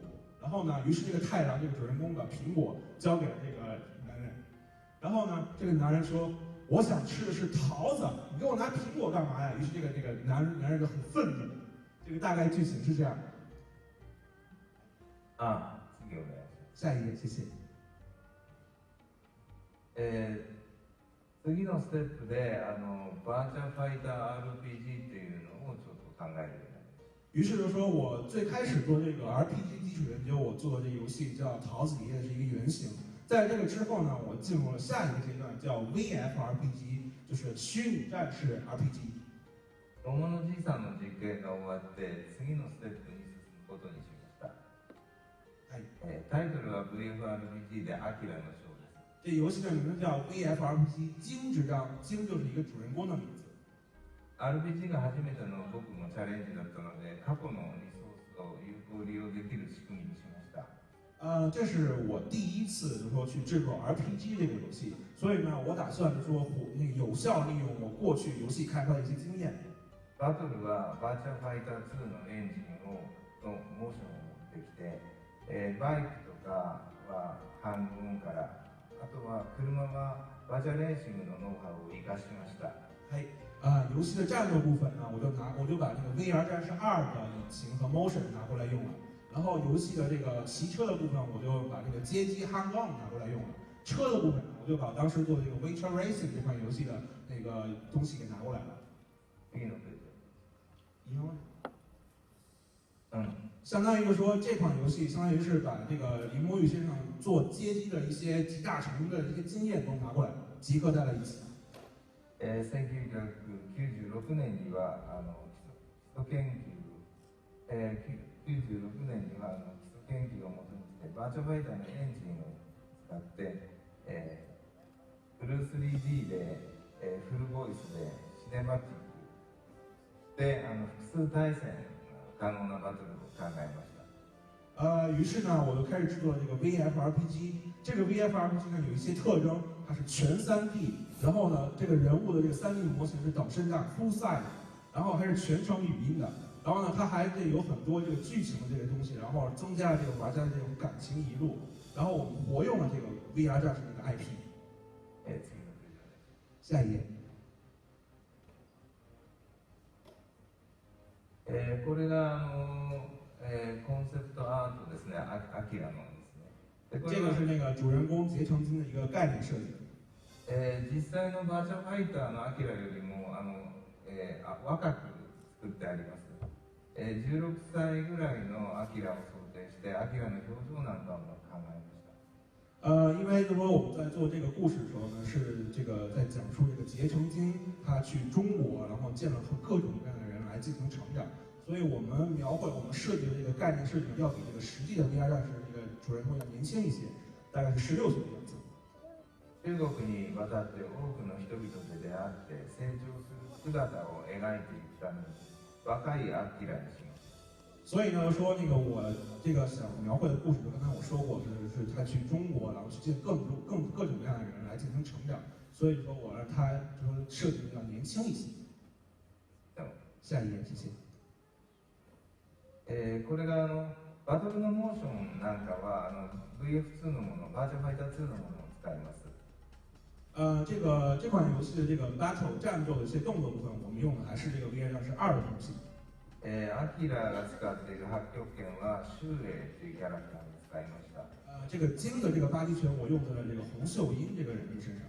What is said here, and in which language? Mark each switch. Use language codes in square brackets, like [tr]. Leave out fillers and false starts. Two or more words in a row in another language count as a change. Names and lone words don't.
[zh] 然后呢，于是这个太郎这个主人公把苹果交给了这个男人。然后呢，这个男人说：“我想吃的是桃子，你给我拿苹果干嘛呀？”于是这个男人就很愤怒。这个大概剧情是这样。 [ja] 次お願いします。 [zh] 下一页，谢谢。 [ja] 次のステップでバーチャルファイター RPG っていうのをちょっと考えるようになります。 [zh] 于是就说我最开始做这个 RPG 基础研究，我做的这个游戏叫《桃子爷爷》是一个原型。在这个之后呢，我进入了下一个阶段，叫 VFRPG， 就是虚拟战士 RPG。 [ja] 桃のじいさんの実験が終わって次のステップに進むことにしました。はい。タイトルは VFRPG でアキラの章です。 [zh] 这游戏的名字叫 VFRPG， 金之章，金就是一个主人公的名字。 [ja] RPG が初めての僕のチャレンジだったので、過去のリソースを有効利用できる仕組みにしました。 [zh] 这是我第一次就说去制作 RPG 这个游戏，所以呢，我打算就说有效利用我过去游戏开发的一些经验。 [ja] バトルはバーチャルファイター2のエンジンのモーションを持ってきて、バイクとかは半分から、あとは車はバーチャルレーシングのノウハウを生かしました。はい。 [zh] 游戏的战斗部分呢，我就把那个 VR 战士2的引擎和 motion 拿过来用了。然后游戏的这个骑车的部分，我就把这个街机 Hang On 拿过来用了。车的部分呢，我就把当时做的这个 Witcher Racing 这款游戏的那个东西给拿过来了。相当于就说这款游戏相当于是把这个林墨玉先生做街机的一些集大成的一些经验都拿过来，集合在了一起。 [ja] 1996年には基礎研究、96年には基礎研究をもとにしてバーチャルファイターのエンジンを使って、フル 3D で、フルボイスでシネマティックで複数対戦可能なバトルを考えました。 [zh] 于是呢，我就开始制作这个 VFRPG。这个 VFRPG 呢有一些特征，它是全 3D， 然后呢，这个人物的这个3D 模型是等身大 [en] full size， [zh] 然后还是全程语音的。然后呢，它还有很多这个剧情的这些东西，然后增加了这个玩家的这种感情移入。然后我们活用了这个 VR 战士这个 IP。下一页。 [ja] これがコンセプトアートですね、アキラのですね。でこれは [zh] 这个是那个主人公结成金的一个概念设计。 [ja] 実際のバーチャルファイターのアキラよりも若く作ってあります。16歳ぐらいのアキラを想定して、アキラの表情なんかも考えました。 [zh] 因为说我们在做这个故事的时候呢，是这个在讲述这个结成金他去中国，然后见了各种各样的人来进行成长，所以我们描绘我们设计的这个概念设计要比这个实际的 VR 战士这个主人公要年轻一些，大概是16岁的样子。 [ja] 中国に渡って多くの人々で出会って成長する姿を描いていくために若いアキラにしました。 [zh] 所以呢，说那个我这个想描绘的故事，刚才我说过是他去中国，然后去见各种各样的人来进行成长，所以说我让他说设计的要年轻一些。下一页，谢谢。 [ja] これがバトルのモーションなんかはVF2 のもの、バーチャルファイター2のものを使います。 [zh] 这款游戏的这个 battle 战斗的一些动作部分，我们用的还是这个 VR 战士2的东西。アキラが使っている八極拳は周英というキャラクターに使いました。这个金的这个八极拳，我用在了这个洪秀英这个人物身上。